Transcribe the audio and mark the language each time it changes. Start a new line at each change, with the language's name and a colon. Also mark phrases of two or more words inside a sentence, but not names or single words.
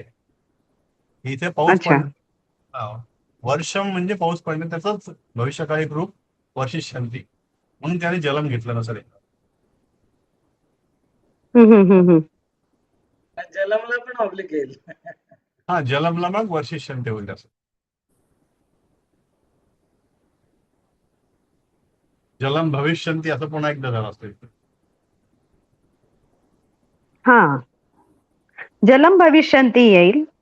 Marathi: इथे पाऊस पडणं, वर्षम म्हणजे पाऊस पडणे, त्याच भविष्यकाळी रूप वर्षिष्यन्ति, म्हणून त्याने जलम घेतलं नसेल. जलमला पण ऑब्लिक येईल. जलमला मग वर्षिष्यन्ति होईल. असं
Sanskrit: जलम भविष्यन्ति
Marathi: असं पुन्हा एकदा झालं असतं.
Sanskrit: जलम भविष्यन्ति येईल.